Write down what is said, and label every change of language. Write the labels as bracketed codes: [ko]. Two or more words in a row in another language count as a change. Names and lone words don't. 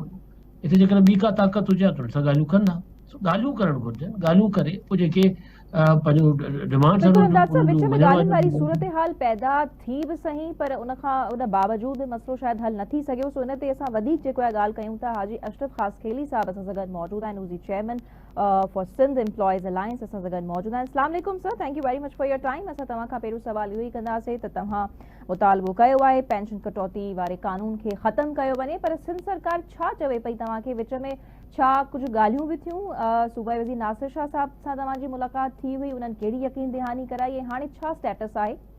[sd] हिते जेकॾहिं ॿी का ताक़त हुजे हा त उन्हनि सां ॻाल्हियूं कंदा, ॻाल्हियूं करणु घुरिजनि, ॻाल्हियूं करे पोइ जेके पंहिंजो डिमांड्स बिल्कुल इमदाद साहब, विच में मञण ॻाल्हियुनि वारी वारियूं सूरत हाल पैदा थी भी सही, पर उन बावजूद मसलो शायद हल न थी सघियो। सो इन ते असां वधीक जेको आहे ॻाल्हि कयूं था। हाजी अशरफ ख़ासखेली साहब असां सां गॾु मौजूद आहिनि, हू [en] chairman for [sd] सिंध एम्प्लॉइज़ अलायंस असां सां गॾु मौजूद आहिनि। [ar] السلام عليكم सर, [en] thank you very much for your time. [sd] असां तव्हां खां पहिरियों सवाल इहो ई कंदासीं त तव्हां मुतालबो कयो आहे पेंशन कटौती वारे कानून खे ख़त्म कयो वञे, पर सिंध सरकार छा चवे पई तव्हांखे? विच में छा कुछ ॻाल्हियूं भी थियूं? सूबाई वज़ीर नासिर शाह साहब सां तव्हांजी मुलाक़ात थी हुई, उन्हनि कहिड़ी यकीन दहानी कराई ऐं हाणे छा स्टेटस आहे?